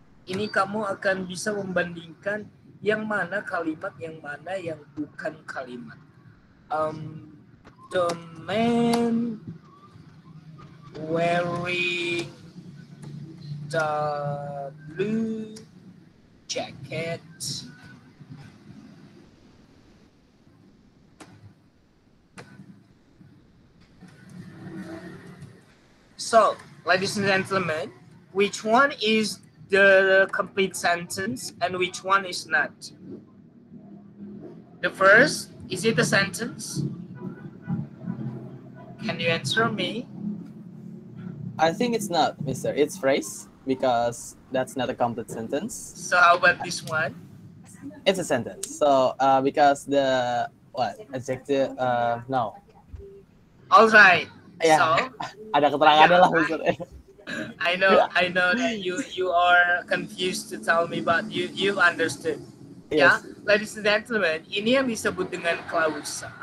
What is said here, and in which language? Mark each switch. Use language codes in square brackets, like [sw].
[id] Ini kamu akan bisa membandingkan yang mana kalimat, yang mana yang bukan kalimat. [en] The man wearing the blue jacket So, ladies and gentlemen, which one is the complete sentence and which one is not? The first, is it a sentence? Can you answer me? I think it's not, mister. It's phrase because that's not a complete sentence. So how about this one? It's a sentence. So because the adjective no. All right. Yeah. So [id] Ada keterangannya lah, mister. [en] I know that you are confused to tell me, but you understood. Yes. [id] Ya, [en] ladies and gentlemen, [id] ini yang disebut dengan klausa.